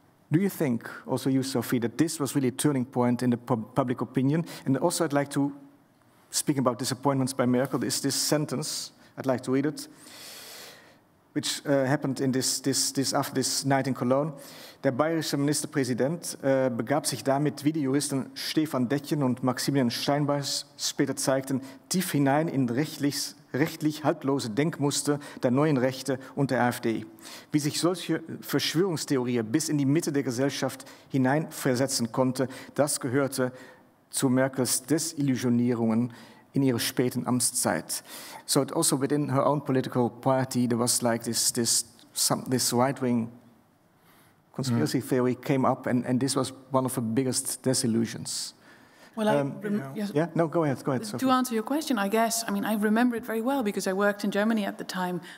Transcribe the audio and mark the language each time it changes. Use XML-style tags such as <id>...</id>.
<en>Do you think, also you, Sophie, that this was really a turning point in the public opinion? And also I'd like to, speaking about disappointments by Merkel, is this sentence, I'd like to read it. which happened in after this night in Cologne.</en> <de>Der bayerische Ministerpräsident begab sich damit, wie die Juristen Stefan Dettchen und Maximilian Steinbach später zeigten, tief hinein in rechtlich haltlose Denkmuster der neuen Rechte und der AfD. Wie sich solche Verschwörungstheorie bis in die Mitte der Gesellschaft hinein versetzen konnte, das gehörte zu Merkels Desillusionierungen in ihrer späten Amtszeit.</de> <en>So also within her own political party there was like this right-wing conspiracy theory came up, and this was one of the biggest disillusions. Well, yes. Yeah, no, go ahead. Sophie. To answer your question, I guess, I mean, I remember it very well because I worked in Germany at the time.</en>